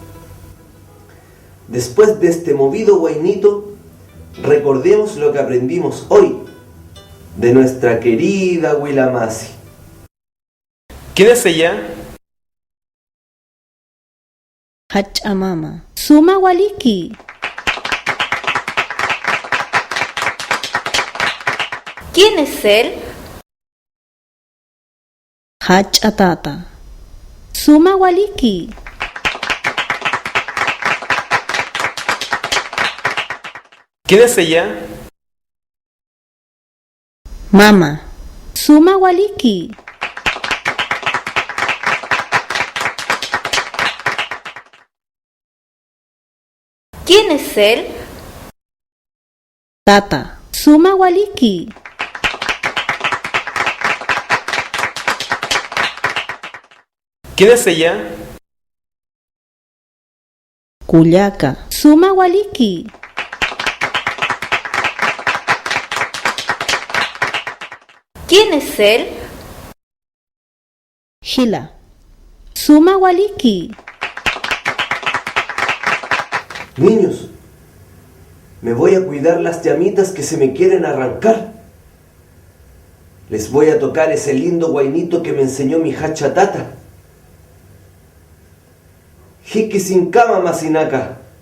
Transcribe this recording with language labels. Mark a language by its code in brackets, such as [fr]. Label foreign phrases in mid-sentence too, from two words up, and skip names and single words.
[es] Después de este movido guainito, recordemos lo que aprendimos hoy de nuestra querida Huila Masi. ¿Quién es ella? [ay] Hach'amama. Suma waliki. [es] ¿Quién es él? [ay] Hach'atata. Suma waliki. [es] ¿Quién es ella? [ay] Mama. Suma waliki. [es] ¿Quién es él? [ay] Tata. Suma waliki. [es] ¿Quién es ella? [ay] Kullaka. Suma waliki. [es] ¿Quién es él? [ay] Hila. Suma waliki. [es] Niños, me voy a cuidar las llamitas que se me quieren arrancar. Les voy a tocar ese lindo guainito que me enseñó mi hachatata. [ay] Hiki sin cama masinaka.